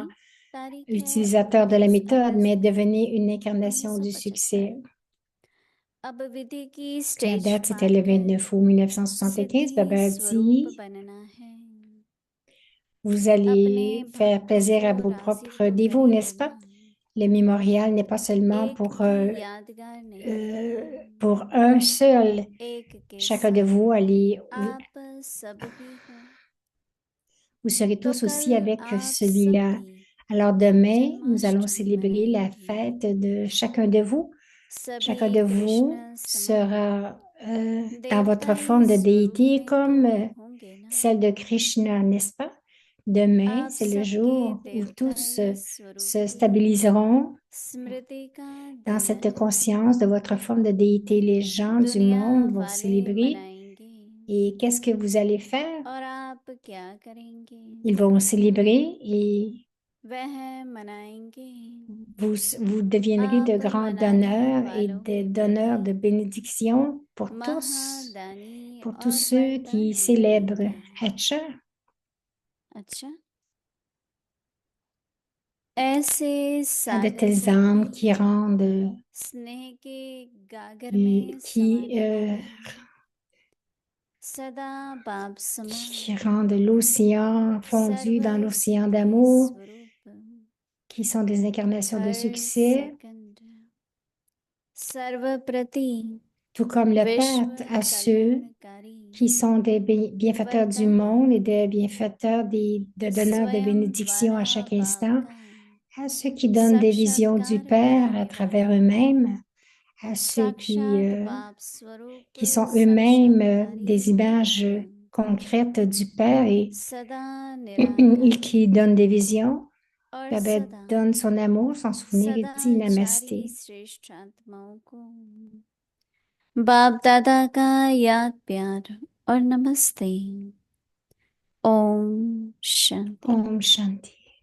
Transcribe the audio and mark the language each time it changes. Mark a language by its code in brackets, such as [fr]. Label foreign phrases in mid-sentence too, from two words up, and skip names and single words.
[hi] अवैतरणी तारीख है [fr] utilisateur de la [hi] 19 [fr] méthode, mais [hi] अगस्त [fr] devenez une incarnation du [hi] 1975। [fr] succès. [hi] अब विधि की [fr] La [hi] स्टेज [fr] date, c'était [hi] पार [fr] le [hi] कर [fr] 29 août 1975. [hi] सिद्धि [fr] Baba [hi] स्वरूप [fr] dit, [hi] बनना है। [fr] vous [hi] अपने [fr] allez faire [hi] भक्तों [fr] plaisir [hi] को [fr] à vos [hi] राजी [fr] propres [hi] तो [fr] dévots, [hi] करे [fr] n'est-ce pas? [hi] बिना [fr] Le mémorial n'est pas seulement [hi] एक भी यादगार नहीं है। [fr] pour un seul. [hi] एक के [fr] Chacun de [hi] साथ [fr] vous, [hi] आप सब भी हो [fr] vous serez [hi] तो [fr] tous [hi] कल [fr] aussi avec [hi] आप सब [fr] celui-là. [hi] की [fr] Alors demain, nous allons [hi] जन्माष्टमी [fr] célébrer la [hi] मनाएंगे। [fr] fête de chacun de vous. Chacun [hi] सभी [fr] de [hi] कृष्ण [fr] vous [hi] समान [fr] sera dans votre [hi] देवताई [fr] forme de [hi] स्वरूप [fr] déité [hi] में तो [fr] comme [hi] होंगे ना। [fr] celle de Krishna, n'est-ce pas? Demain, [hi] आप [fr] c'est le [hi] सबके [fr] jour où tous [hi] देवताई स्वरूप [fr] se [hi] की [fr] stabiliseront [hi] स्मृति का [fr] dans [hi] दिन [fr] cette [hi] है। [fr] conscience de votre forme de déité. Les gens du [hi] दुनिया [fr] monde vont [hi] वाले [fr] célébrer. [hi] मनाएंगे [fr] Et qu'est-ce que vous allez faire? [hi] और आप क्या करेंगे? [fr] Ils vont célébrer et [hi] वह मनाएंगे। [fr] vous deviendrez de [hi] आप [fr] grands [hi] मनाने [fr] donneurs et [hi] वालों [fr] de [hi] के [fr] donneurs de [hi] प्रति [fr] bénédictions [hi] महादानी [fr] pour tous [hi] और [fr] ceux qui [hi] वरदानी [fr] célèbrent. [hi] बनेंगे। Acha, अच्छा, ऐसे [fr] à de [hi] साधक [fr] telles [hi] को भी [fr] âmes qui rendent, [hi] स्नेह के गागर में समा [fr] qui, [hi] देना है। सदा बाप [fr] qui [hi] समान [fr] rendent l'océan fondu [hi] सर्व [fr] dans l'océan [hi] स्थिति [fr] d'amour, [hi] स्वरूप [fr] qui sont des incarnations de [hi] हर [fr] succès, [hi] सेकंड सर्व प्रति [fr] tout comme le [hi] विश्व [fr] Père à ceux [hi] कल्याणकारी [fr] qui sont des bienfaiteurs du [hi] वरदाता [fr] monde et des bienfaiteurs de donneurs de [hi] स्वयं [fr] bénédictions à [hi] द्वारा [fr] chaque [hi] बाप [fr] instant, [hi] का [fr] à ceux qui donnent des visions du [hi] साक्षात्कार [fr] Père à [hi] कराने [fr] travers [hi] वाला [fr] eux-mêmes, à ceux [hi] साक्षात बाप स्वरूप [fr] qui sont eux-mêmes [hi] साक्षात्कारी [fr] des images [hi] स्वरूप [fr] concrètes du Père [hi] सदा [fr] et [hi] निराकार [fr] qui donnent des visions. [hi] और [fr] Baba [hi] सदा [fr] donne son amour, son souvenir et dit [hi] सदाचारी [fr] Namasté. [hi] श्रेष्ठ आत्माओं को बाप दादा का याद प्यार और नमस्ते। ओम शांति। ओम शांति.